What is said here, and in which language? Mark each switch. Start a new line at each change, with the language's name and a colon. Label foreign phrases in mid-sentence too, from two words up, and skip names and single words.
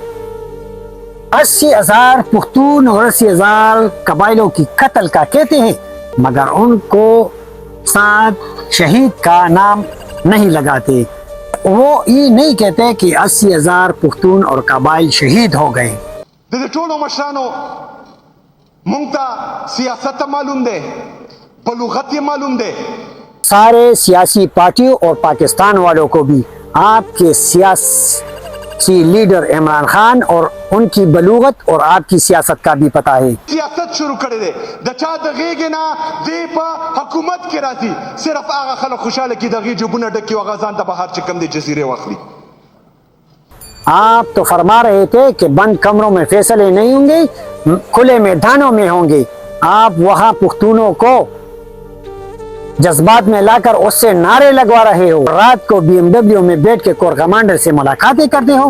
Urdu: 80,000 پختون اور 80,000 قبائلوں کی قتل کا کہتے ہیں مگر ان کو ساتھ شہید کا نام نہیں لگاتے. وہ یہ نہیں کہتے کہ 80,000 پختون اور قبائل شہید ہو گئے.
Pashto: د ټولو مشرانو مونږ ته سیاست معلوم دی، بلوغت یې معلوم دی.
Urdu: سارے سیاسی پارٹیوں اور پاکستان والوں کو بھی آپ کے سیاسی لیڈر عمران خان اور ان کی بلوغت اور آپ کی سیاست کا بھی پتہ ہے.
Pashto: سیاست شروع کړی دی، د چا د غېږې نه دی په حکومت کې راځي، صرف هغه خلک خوشحاله کړي د هغې جوبونه ډک کړي او هغه ځان ته بهر چې کوم دی جزیرې واخلي.
Urdu: آپ تو فرما رہے تھے کہ بند کمروں میں فیصلے نہیں ہوں گے، کھلے میدانوں میں ہوں گے. آپ وہاں پختونوں کو جذبات میں لا کر اس سے نعرے لگوا رہے ہو، رات کو BMW میں بیٹھ کے
English: corps commander
Urdu: سے ملاقاتیں کرتے ہو.